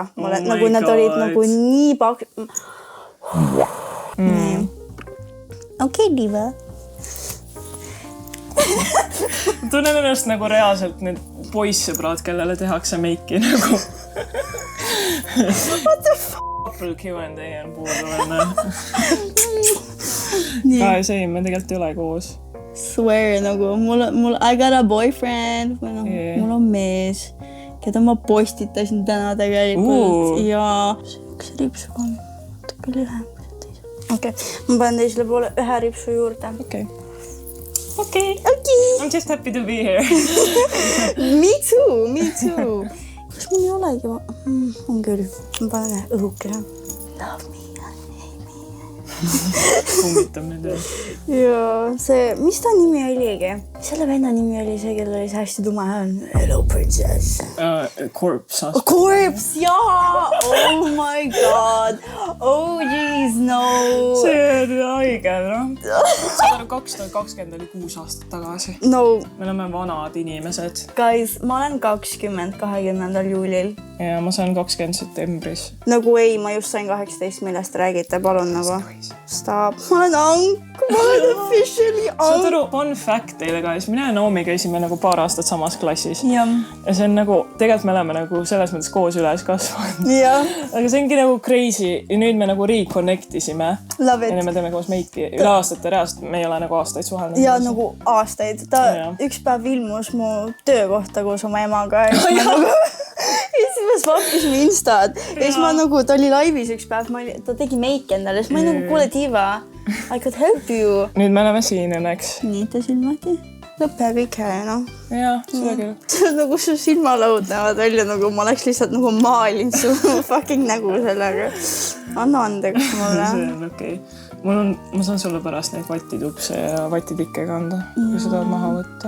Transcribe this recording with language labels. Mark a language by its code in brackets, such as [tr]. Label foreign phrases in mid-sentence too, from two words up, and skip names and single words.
[et] Nagu nad olid nagu nii paksud. Okei, diva. Tunnen ennast nagu reaalselt need poissõbrad, kellele tehakse meiki nagu. [en] What the f***? [et] Apple Q&A on puudu. See, me tegelikult ei ole koos. [en] Swear, nagu I got a boyfriend, [et] mul on mees, keda ma postitasin täna tegelikult. Ja üks ripsuga on natuke lühem. Okei, ma panen teisele poole ühe ripsu juurde. Okei. [en] I'm just happy to be here. Me too. [et] Kas mul ei olegi? On küll. Ma panen õhukene. [en] Love me. [et] Kummitab nüüd üle. Ja see, mis ta nimi oligi? Selle venna nimi oli see, kellel oli see hästi tume hääl. [en] Hello, princess. Corpse. Corpse, jaa! Oh my god. Oh jeez, no. [et] See haige, noh. 2020 oli 6 aastat tagasi. No. Me oleme vanad inimesed. Guys, ma olen 20. juulil. Ja ma saan 20 septembris. Nagu ei, ma just sain 18, millest räägite, palun nagu. Stop. Ma olen ank, ma olen officially ank. Saad aru, [en] fun fact [et] teile ka, siis mina ja Naomi käisime nagu paar aastat samas klassis. Ja see on nagu, tegelikult me oleme nagu selles mõttes koos üles kasvanud. Aga see ongi nagu crazy ja nüüd me nagu reconnect isime. [en] Love it. [et] Ja me teeme koos meiki üle aastate reaalselt, me ei ole nagu aastaid suhelnud. Ja nagu aastaid. Ta üks päev ilmus mu töökohta koos oma emaga ja siis me swappisime Instad ja siis ma nagu, ta oli laivis üks päev, ta tegi meiki endale, siis ma olin nagu, kuule diva, [en] I could help you. [et] Nüüd me oleme siin õnneks. Nii, ta silmati. Lõppe kõik hea, noh. Jaa, seda küll. See on nagu su silmalaud näevad välja, nagu ma oleks lihtsalt nagu maalin su fucking nägu sellega. Anna andeks mulle. See on okei. Ma saan sulle pärast neid vatitupse ja vatitikke kanda, kui seda maha võtta.